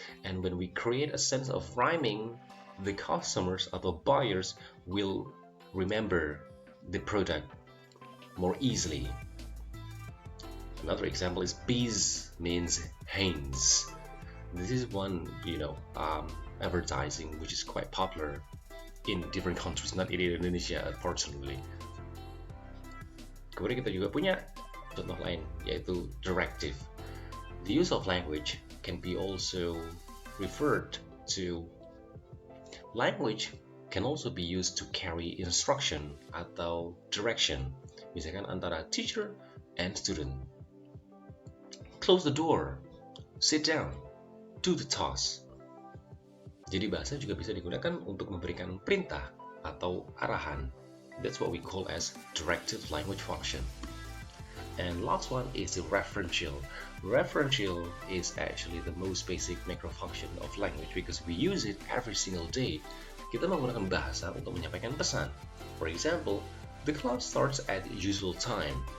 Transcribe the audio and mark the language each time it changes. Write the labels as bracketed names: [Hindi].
[English] And when we create a sense of rhyming, the customers atau buyers will remember the product more easily. Another example is bees means Hanes. This is one, advertising which is quite popular in different countries, not in Indonesia, unfortunately. [Indonesian] Kemudian kita juga punya contoh lain, yaitu directive. [English] The use of language can be also referred to. Language can also be used to carry instruction atau direction, misalkan antara teacher and student. Close the door, sit down, do the task. [Indonesian] Jadi bahasa juga bisa digunakan untuk memberikan perintah atau arahan. [English] That's what we call as directive language function. And last one is the referential. Referential is actually the most basic macro function of language because we use it every single day. Kita menggunakan bahasa untuk menyampaikan pesan. For example, the class starts at usual time.